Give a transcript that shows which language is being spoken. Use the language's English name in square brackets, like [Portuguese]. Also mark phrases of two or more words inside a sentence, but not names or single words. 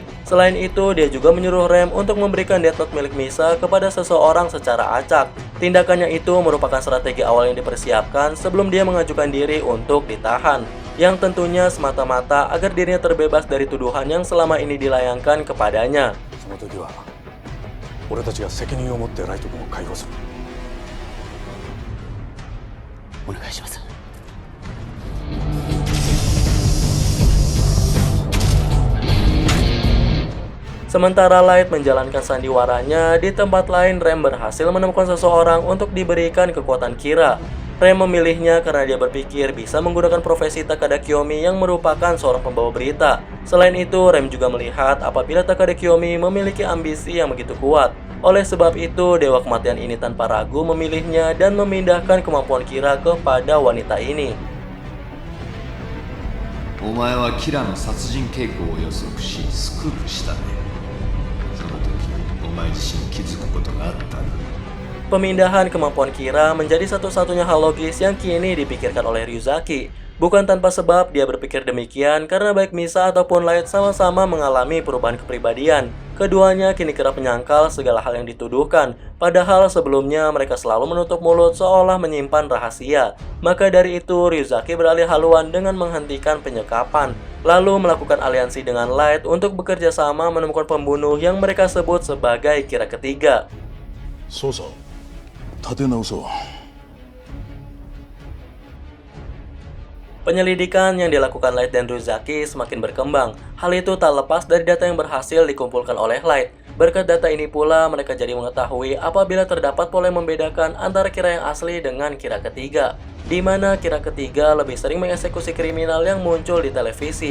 [Indonesian] Selain itu, dia juga menyuruh Rem untuk memberikan Death Note milik Misa kepada seseorang secara acak. Tindakannya itu merupakan strategi awal yang dipersiapkan sebelum dia mengajukan diri untuk ditahan, yang tentunya semata-mata agar dirinya terbebas dari tuduhan yang selama ini dilayangkan kepadanya. [Japanese] その時は俺たちが責任を持ってライト君を解放する。お願いします。 [Indonesian] Sementara Light menjalankan sandiwaranya, di tempat lain Rem berhasil menemukan seseorang untuk diberikan kekuatan Kira. Rem memilihnya karena dia berpikir bisa menggunakan profesi Takada Kiyomi yang merupakan seorang pembawa berita. Selain itu, Rem juga melihat apabila Takada Kiyomi memiliki ambisi yang begitu kuat. Oleh sebab itu, Dewa Kematian ini tanpa ragu memilihnya dan memindahkan kemampuan Kira kepada wanita ini. [Japanese] お前はキラの殺人傾向を予測しスクープしたね。その時お前自身気づくことがあったんだ。 [Indonesian] Pemindahan kemampuan Kira menjadi satu-satunya hal logis yang kini dipikirkan oleh Ryuzaki. Bukan tanpa sebab dia berpikir demikian karena baik Misa ataupun Light sama-sama mengalami perubahan kepribadian. Keduanya kini kerap menyangkal segala hal yang dituduhkan, padahal sebelumnya mereka selalu menutup mulut seolah menyimpan rahasia. Maka dari itu, Ryuzaki beralih haluan dengan menghentikan penyekapan, lalu melakukan aliansi dengan Light untuk bekerja sama menemukan pembunuh yang mereka sebut sebagai Kira ketiga. [Japanese] 捜査を立て直そう。 [Indonesian] Penyelidikan yang dilakukan Light dan Ryuzaki semakin berkembang. Hal itu tak lepas dari data yang berhasil dikumpulkan oleh Light. Berkat data ini pula, mereka jadi mengetahui apabila terdapat pola yang membedakan antara Kira yang asli dengan Kira ketiga, di mana Kira ketiga lebih sering mengeksekusi kriminal yang muncul di televisi.